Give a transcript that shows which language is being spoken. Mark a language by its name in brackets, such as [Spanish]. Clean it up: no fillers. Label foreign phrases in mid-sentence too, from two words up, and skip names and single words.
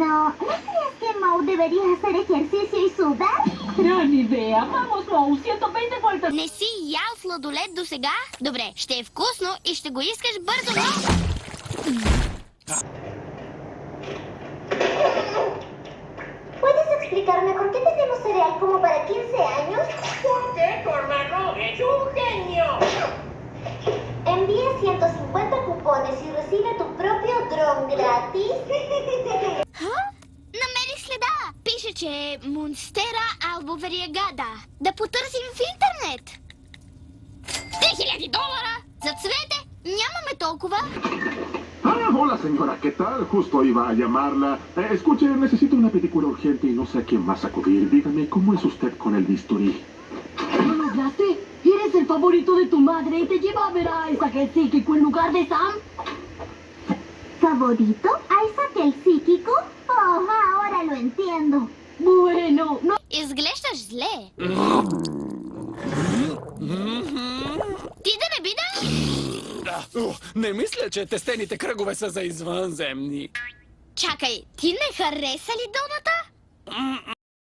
[Spanish] ¿no crees que Mau debería hacer ejercicio y sudar? Gran idея! Vamos, Моу, 120 вольта! [Bulgarian] Не си ял сладолед досега? Добре, ще е вкусно и ще го искаш бързо, но... [Spanish] ¿Puedes explicarme por qué tenemos cereal como para 15 años? Porque tu hermano es un genio. Envía 150 cupones y recibe tu propio dron gratis. [Bulgarian] Намери следа. Пише, че е Монстера албовериагада. Да потърсим в интернет. $3000 за цвете. Нямаме толкова. [Spanish] Hola señora, ¿qué tal? Justo iba a llamarla. Escuche, necesito una pedicura urgente y no sé a quién más acudir. Dígame, ¿cómo es usted con el bisturí? ¿Lo lograste? Eres el favorito de tu madre y te lleva a ver a Isaac el psíquico en lugar de Sam. ¿Favorito? ¿Isaac el psíquico? Oh, ahora lo entiendo. Bueno, no... [Bulgarian] Изглеждаш зле. Ти да не би да... Не мисля, че тестените кръгове са за извънземни. Чакай, ти не хареса ли доната?